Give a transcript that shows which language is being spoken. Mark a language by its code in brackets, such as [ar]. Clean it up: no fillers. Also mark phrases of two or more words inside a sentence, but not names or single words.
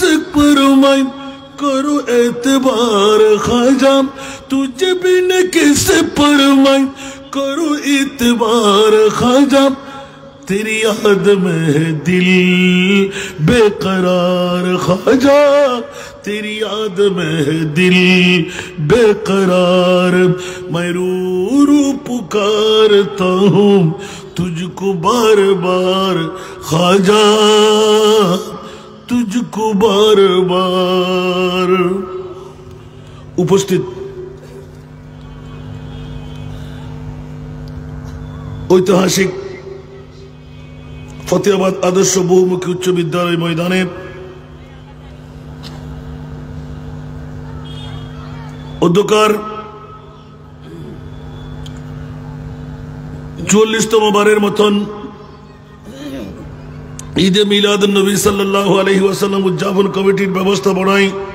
[ur] پرمائی کرو اعتبار خواجہ تجھ بن کس پرمائی کرو اعتبار خواجہ تیری یاد میں دل بے قرار خواجہ تیری یاد میں دل بے قرار میں رو رو پکارتا ہوں تجھ کو بار بار خواجہ تجھ کو بار بار [bn] উপস্থিত ঐতিহাসিক ফতেহাবাদ আদর্শ বহুমুখী উচ্চ বিদ্যালয় ময়দানে অধ্যকার ৪৪তম বারের মতন ঈদে মিলাদুন নবী সাল্লাল্লাহু আলাইহি ওয়াসাল্লাম উদযাপন কমিটির ব্যবস্থাপনায়